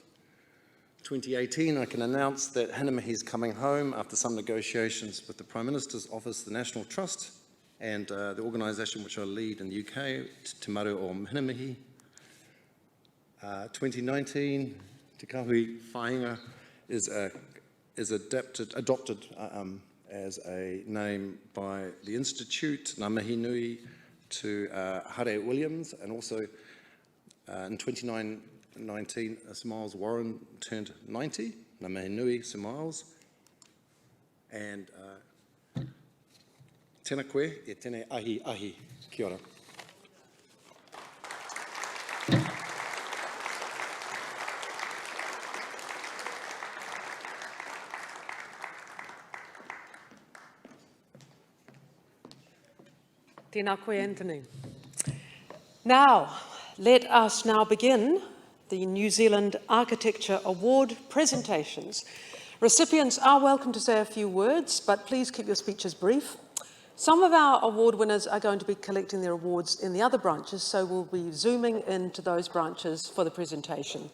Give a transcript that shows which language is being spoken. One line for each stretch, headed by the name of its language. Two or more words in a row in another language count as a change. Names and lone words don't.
English: 2018, I can announce that Hinamihi is coming home after some negotiations with the Prime Minister's Office, the National Trust, and the organisation which I lead in the UK, Te Maru o Hinamihi. 2019, Te Kāhui Whaihanga is adopted as a name by the Institute,
Māori: Ngā mihi nui
English: to Hare Williams, and also in 2019, Sir Miles Warren turned 90,
Māori: Ngā mihi nui, Sir Miles, and tēnā koe e tēnei ahi ahi, kia ora. Tēnā koe, Anthony.
English: Now, let us now begin the New Zealand Architecture Award presentations. Recipients are welcome to say a few words, but please keep your speeches brief. Some of our award winners are going to be collecting their awards in the other branches, so we'll be zooming into those branches for the presentation.